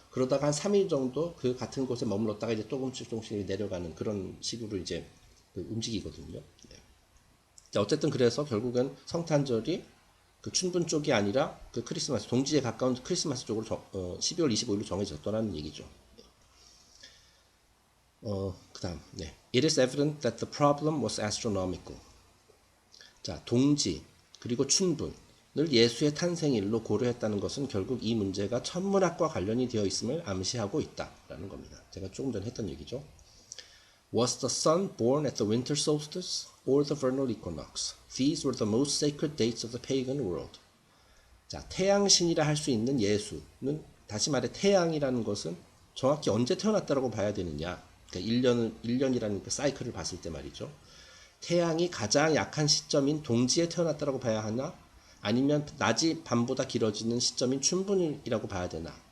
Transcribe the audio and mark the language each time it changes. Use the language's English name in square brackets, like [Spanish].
[Korean] 그러다가 한 3일 정도 그 같은 곳에 머물렀다가 이제 조금씩 내려가는 그런 식으로 이제 움직이거든요. 네. 자, 어쨌든 그래서 결국은 성탄절이 그 춘분 쪽이 아니라 그 크리스마스 동지에 가까운 크리스마스 쪽으로 12월 25일로 정해졌더라는 얘기죠. 그다음 네. [English] It is evident that the problem was astronomical. [Korean] 자, 동지 그리고 춘분 예수의 탄생일로 고려했다는 것은 결국 이 문제가 천문학과 관련이 되어 있음을 암시하고 있다라는 겁니다. 제가 조금 전에 했던 얘기죠. [English] Was the sun born at the winter solstice or the vernal equinox? These were the most sacred dates of the pagan world. [Korean] 자, 태양신이라 할 수 있는 예수는, 다시 말해 태양이라는 것은 정확히 언제 태어났다고 봐야 되느냐. 그러니까 1년이라는 그 사이클을 봤을 때 말이죠. 태양이 가장 약한 시점인 동지에 태어났다고 봐야 하나, 아니면 낮이 밤보다 길어지는 시점인 춘분이라고 봐야 되나.